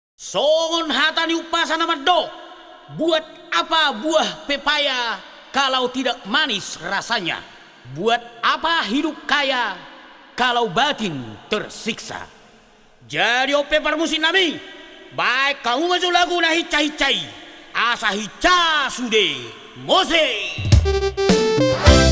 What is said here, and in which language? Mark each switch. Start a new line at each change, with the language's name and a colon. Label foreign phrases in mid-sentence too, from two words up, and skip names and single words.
Batak Toba: Songon hatani upasa nama do.
Indonesian: Buat apa buah pepaya kalau tidak manis rasanya? Buat apa hidup kaya kalau batin tersiksa?
Batak Toba: Jadi ope permusik nami,
Indonesian: baik kamu masuk lagu
Batak Toba: na hica-hicai, asa hica sude, mose.